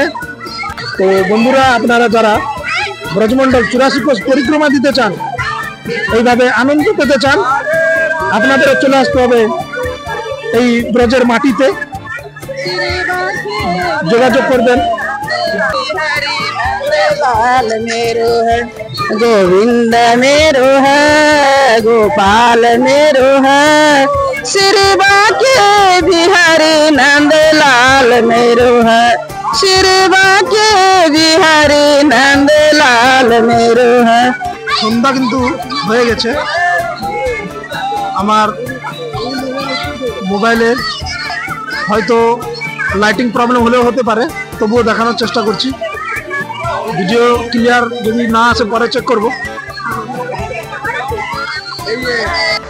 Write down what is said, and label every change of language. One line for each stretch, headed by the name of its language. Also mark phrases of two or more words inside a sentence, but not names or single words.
Bangla: তো বন্ধুরা আপনারা যারা ব্রজমন্ডল 84 কোষ পরিক্রমা দিতে চান, এইভাবে আনন্দ পেতে চান, আপনাদের চলে আসতে হবে এই ব্রজের মাটিতে। যোগাযোগ করবেন।
Hindi: लाल मेरो है, गोविंद मेरो है, गोपाल मेरो है, श्री बाके बिहारी नंद लाल मेरो है, श्री बाके बिहारी नंद लाल मेरो है।
Bangla: সন্ধ্যা কিন্তু হয়ে গেছে, আমার মোবাইলে হয়তো
English: lighting problem
Bangla: হলেও হতে পারে, তবুও দেখানোর চেষ্টা করছি।
English: video clear
Bangla: যদি না আসে পরে চেক করব।